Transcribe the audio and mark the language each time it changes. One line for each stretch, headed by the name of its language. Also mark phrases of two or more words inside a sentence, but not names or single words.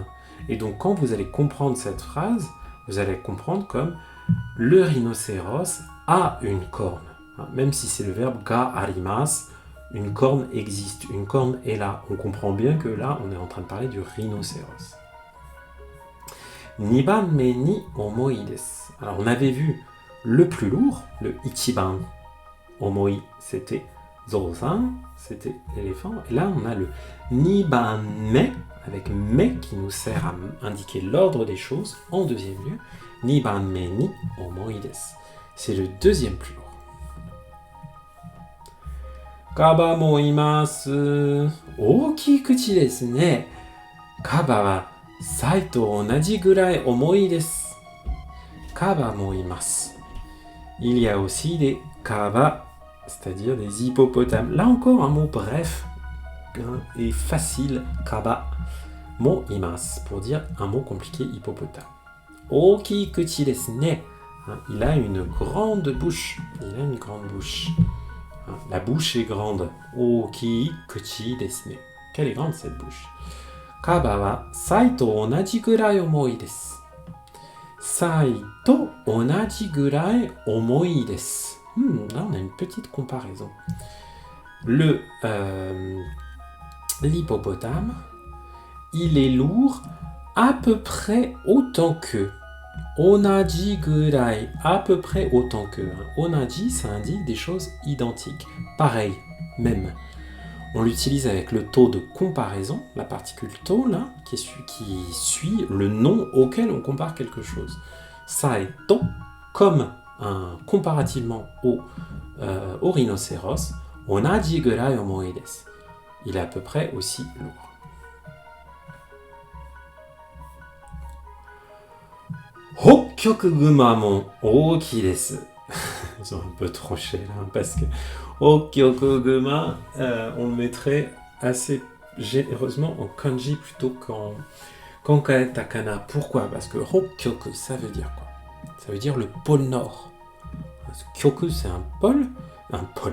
French: Et donc, quand vous allez comprendre cette phrase, vous allez comprendre comme le rhinocéros a une corne. Même si c'est le verbe
Japanese: があります,
French: une corne existe, une corne est là. On comprend bien que là, on est en train de parler du rhinocéros.
Japanese: 2 番目に重いです.
French: Alors, on avait vu le plus lourd, le ichiban. Omoi, c'était Zoro-san, c'était l'éléphant. Et là, on a le Nibanme, avec me qui nous sert à indiquer l'ordre des choses. En deuxième lieu,
Japanese: 二番目に重いです.
French: C'est le deuxième plus lourd.
Japanese: カバもいます. 大き口ですね。カバはサイと同じぐらい重いです. カバもいます.
French: Il y a aussi des kaba, c'est-à-dire des hippopotames. Là encore, un mot bref et facile,
Japanese: カバ、もいます,
French: pour dire un mot compliqué, hippopotame.
Japanese: 大き口ですね.
French: Il a une grande bouche. Il a une grande bouche. La bouche est grande.
Japanese: 大き口ですね.
French: Quelle est grande cette bouche?
Japanese: カバはサイと同じぐらい重いです. サイと同じぐらい重いです.
French: Là, on a une petite comparaison. L'hippopotame, il est lourd à peu près autant que.
Japanese: 同じぐらい,
French: à peu près autant que. Onaji, ça indique des choses identiques, pareil, même. On l'utilise avec le taux de comparaison, la particule taux, là, qui suit le nom auquel on compare quelque chose.
Japanese: サイと,
French: comme comparativement au rhinocéros,
Japanese: 同じぐらい重いです.
French: Il est à peu près aussi lourd.
Japanese: 北極熊も大きです.
French: Ils ont un peu tranché là, parce que Hokkyoku-guma, on le mettrait assez généreusement en kanji plutôt qu'en katakana. Pourquoi? Parce que Hokkyoku, ça veut dire quoi? Ça veut dire le pôle Nord. Kyoku, c'est un pôle. Un pôle.